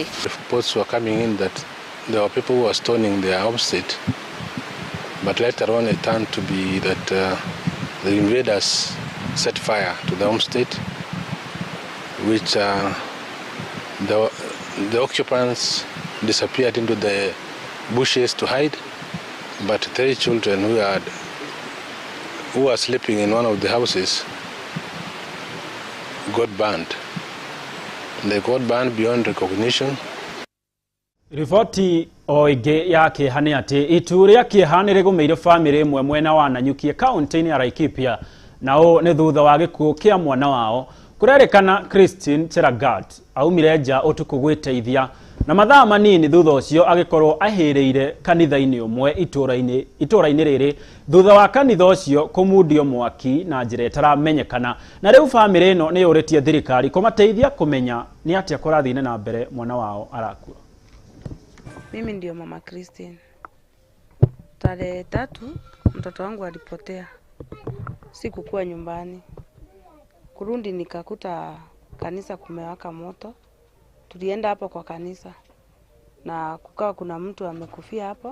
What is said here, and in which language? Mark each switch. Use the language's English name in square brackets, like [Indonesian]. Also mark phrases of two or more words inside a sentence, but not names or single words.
[English] Reports were coming in that there were people who were stoning their homestead, but later on it turned to be that the invaders set fire to the homestead, which the occupants disappeared into the bushes to hide, but 3 children who were sleeping in one of the houses got burned. They got banned beyond recognition. [Kikuyu] Riboti oige ya kihani ati itu ria kihani rigumeire family imwe mwena wa Nanyukie kaunti-ini ya Laikipia, nao ni thutha wa gikuo kia mwana wao. Kurerikana Christine Cheragat aumire nja utuku gwiteithia, na mathaa manini thutha ucio agikorwo ahireire kanitha-ini umwe itura-ini riri thutha wa kanitha ucio kumudio mwaki na njira itaramenyekana. Na riu family ino ni yuritie thirikari kumateithia kumenya ni atia kurathine na mbere mwana wao arakua. [Swahili] Mimi ndio mama Christine. Tarehe 3 mtoto wangu alipotea. Sikukuwa nyumbani. Kurundi nikakuta kanisa kumewaka moto. Tulienda hapo kwa kanisa na kukawa kuna mtu amekufia hapo.